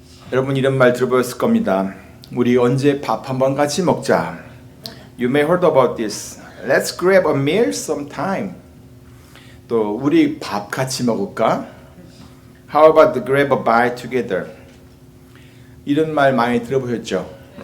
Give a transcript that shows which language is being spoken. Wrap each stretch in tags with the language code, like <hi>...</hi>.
<ko>여러분 이런 말 들어보셨을 겁니다. 우리 언제 밥 한번 같이 먹자.</ko> <en>You may heard about this. Let's grab a meal sometime.</en> <ko>또 우리 밥 같이 먹을까?</ko> <en>How about to grab a bite together?</en> <ko>이런 말 많이 들어보셨죠?</ko>